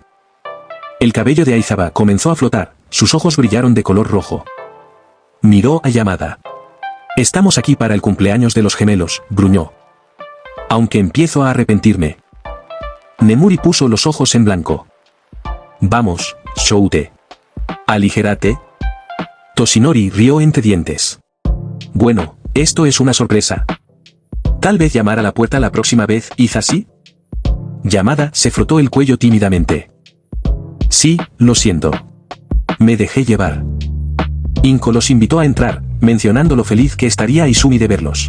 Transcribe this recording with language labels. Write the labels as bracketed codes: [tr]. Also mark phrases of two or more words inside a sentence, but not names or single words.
[es] El cabello de Aizawa comenzó a flotar, sus ojos brillaron de color rojo. Miró a Yamada. «Estamos aquí para el cumpleaños de los gemelos», gruñó. «Aunque empiezo a arrepentirme». Nemuri puso los ojos en blanco. «Vamos, Shoute. Aligérate». Toshinori rió entre dientes. «Bueno, esto es una sorpresa. Tal vez llamar a la puerta la próxima vez, ¿Hizashi?». Yamada se frotó el cuello tímidamente. «Sí, lo siento. Me dejé llevar». Inko los invitó a entrar, mencionando lo feliz que estaría Izumi de verlos.